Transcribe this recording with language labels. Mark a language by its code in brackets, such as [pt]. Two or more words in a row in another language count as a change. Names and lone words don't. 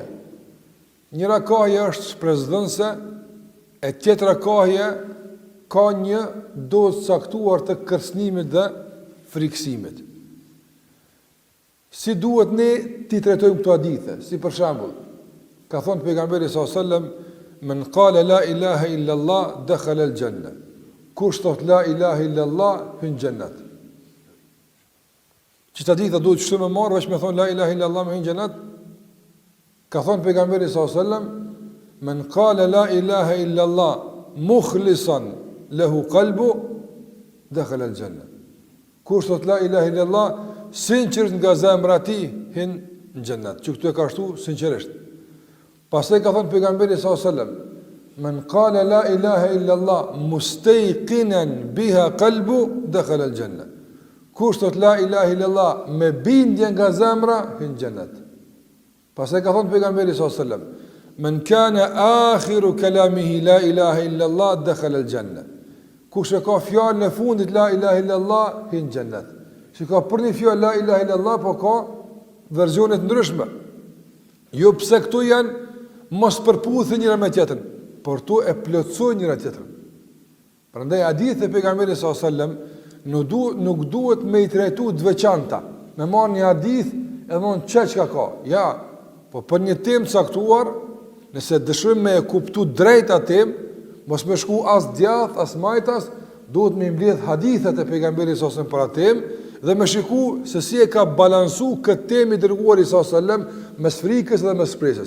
[sq] Njëra kahje është shpresdhënëse, e tjetra kahje ka një dozë caktuar të kërcënimit dhe frikësimit. Si duhet ne t'i trajtojmë këto hadithe? Si për shembull, ka thënë pejgamberi [ar] صلى الله عليه وسلم من قال لا إله إلا الله دخل الجنة." [sq] Kush thot [ar] لا إله إلا الله [sq] hyn xhennet. Çfarë hadithe duhet të më marrë veç me thon [ar] لا إله إلا الله [sq] hyn xhennet? Ka thënë pejgamberi [ar] صلى الله عليه وسلم من قال لا إله إلا الله مخلصا له قلبه دخل الجنة." [sq] Kush thot [ar] لا إله إلا الله [sq] sinqerisht nga zemra e tij hyn në xhennet. Që këtu e ka shtu sinqerisht. Pastaj ka thënë pejgamberi [ar] صلى الله عليه وسلم من قال لا إله إلا الله مستيقنا بها قلبه دخل الجنة." [sq] Kush thot [ar] لا إله إلا الله [sq] me bindje nga zemra hyn në xhennet. Pastaj ka thënë pejgamberi [ar] صلى الله عليه وسلم من كان آخر كلامه لا إله إلا الله دخل الجنة." [sq] Kush e ka fjalën e fundit [ar] لا إله إلا الله [sq] hyn në xhennet. Që ka për një fjalë [ar] لا إله إلا الله, [sq] po ka versione të ndryshme. Jo pse këtu janë mos përputhen njëra me tjetrën, por tu e plotësojnë njëra tjetrën. Prandaj hadithe e pejgamberit [ar] صلى الله عليه وسلم [sq] nuk duhet me i trajtu të veçanta. Me marrë një hadith e mon çka ka. Ja, po për një temë caktuar, nëse dëshirojmë me e kuptu drejt atë temë, mos me shku as djath, as majtas, duhet me mbledh hadithet e pejgamberit [ar] صلى الله عليه وسلم [sq] për atë temë dhe me shiku se si e ka balansu këtë temë i dërguari [ar] صلى الله عليه وسلم [sq] mes frikës dhe mes shpresës.